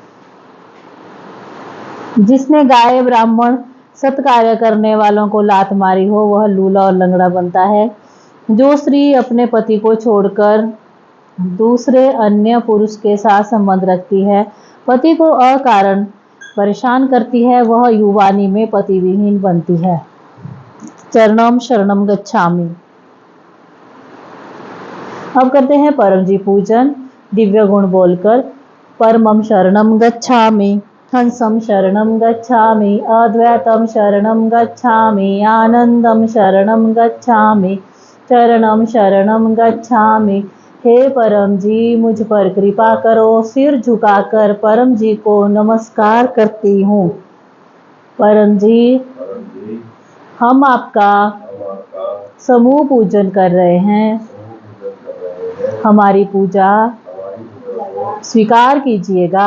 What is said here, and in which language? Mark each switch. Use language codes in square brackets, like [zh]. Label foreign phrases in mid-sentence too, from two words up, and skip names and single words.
[hi] जिसने गाय ब्राह्मण सत्कार्य करने वालों को लात मारी हो, वह लूला और लंगड़ा बनता है। जो स्त्री अपने पति को छोड़कर दूसरे अन्य पुरुष के साथ संबंध रखती है, पति को अकारण परेशान करती है, वह युवानी में पति विहीन बनती है। [sa] चरणम शरणम गच्छामि। [hi] अब करते हैं परम जी पूजन दिव्य गुण बोलकर। [sa] परमम शरणम गच्छामि, हंसम शरणम गच्छामि, अद्वैतम शरणम गच्छामि, आनंदम शरणम गच्छामि, चरणम शरणम गच्छामि। [hi] हे परम जी, मुझ पर कृपा करो। सिर झुकाकर परम जी को नमस्कार करती हूँ। परम जी, हम आपका समूह पूजन कर रहे हैं, हमारी पूजा स्वीकार कीजिएगा।